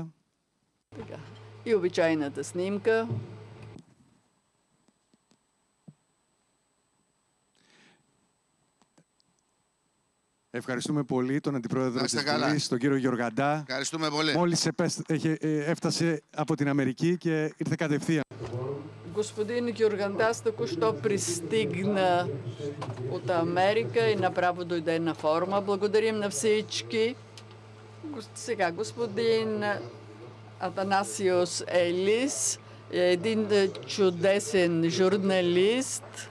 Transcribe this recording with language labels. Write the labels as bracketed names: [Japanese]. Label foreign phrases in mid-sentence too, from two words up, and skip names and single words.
[Bulgarian] И обичайната снимка. [Greek] Ευχαριστούμε πολύ τον Αντιπρόεδρο της Βουλής, τον κύριο Γιοργαντά. Ευχαριστούμε πολύ. Μόλις έφτασε από την Αμερική και ήρθε κατευθείαν. [Bulgarian] Господин Георгандас току-що пристигна от Америка и направо дойде на форума. Благодарим на всички. Сега господин Атанасиос Елис е един чудесен журналист.